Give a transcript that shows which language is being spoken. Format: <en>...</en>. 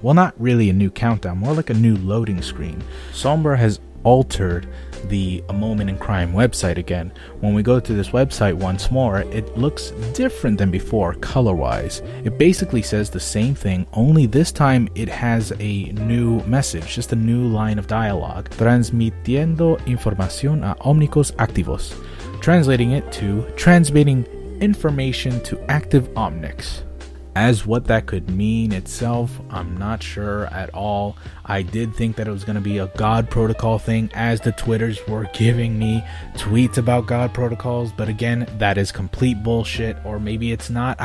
<en>Well, not really a new countdown, more like a new loading screen. Sombra has altered the A Moment in Crime website again. When we go to this website once more, it looks different than before color-wise. It basically says the same thing, only this time it has a new message, just a new line of dialogue.</en> <es>Transmitiendo información a ómnicos activos.</es> <en>Translating it to transmitting information to active omnics. As what that could mean itself, I'm not sure at all. I did think that it was going to be a God protocol thing, as the Twitters were giving me tweets about God protocols, but again, that is complete bullshit, or maybe it's not.</en>